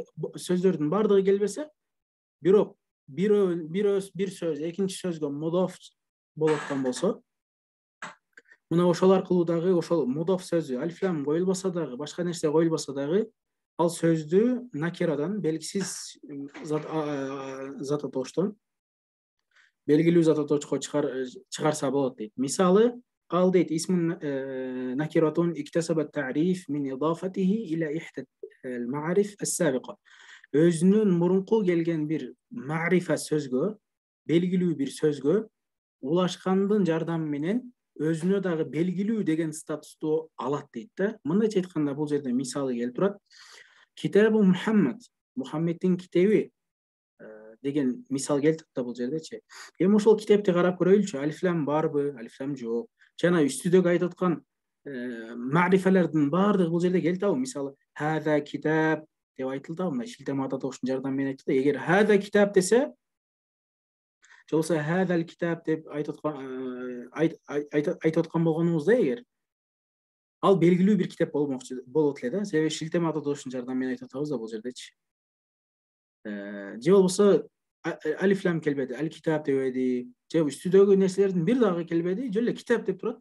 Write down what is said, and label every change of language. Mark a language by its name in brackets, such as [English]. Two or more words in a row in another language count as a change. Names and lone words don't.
[Kyrgyz] сөздөрдүн бардыгы келбесе, бирок бир сөз экинчи сөзгө мудаф болуп аткан болсо, мына ошол аркылуу дагы ошол мудаф сөзү алиф лам коюлбаса дагы, башка нерсе коюлбаса дагы, ал сөздү накирадан, белгисиз зат атооштон белгилүү зат атоочуга чыгарса болот дейт. Мисалы, ал дейт [Arabic] اسم نكرة اكتسبت التعريف من إضافته إلى إحدى المعارف السابقة. [Kyrgyz] Өзүнүн мурунку келген бир ма'рифа сөзгө, белгилүү бир сөзгө улашкандын жардамы менен өзүнө дагы белгилүү деген статусту алат дейт да. Мындайча айтканда бул жерде мисалы келип турат. [Arabic] كتاب محمد, [Kyrgyz] Мухаммеддин китеби деген мисал келтирип да бул жердечи. Эми ошол китепти карап көрөйлүчү. Алиф лам барбы, алиф лам жок. Жана үстүдөгү айтып аткан ма'рифалардын баардыгы бул жерде келтабы. Мисалы, [Arabic] هذا كتاب [Kyrgyz] деп айтылды, мына шилтеме ататоштун жардамы менен айтылды. Эгер [Arabic] هذا كتاب [Kyrgyz] десе, же болбосо [Arabic] هذا الكتاب [Kyrgyz] деп айтып аткан болгонубузда эгер, ал белгилүү бир китеп болот эле да. Себеби шилтеме ататоштун жардамы менен айтып атабыз да бул жердечи. Же болбосо алиф лам келбеди, ал китап дебеди, же үстүдөгү нерселердин бир дагы келбеди, жөн эле китап деп турат.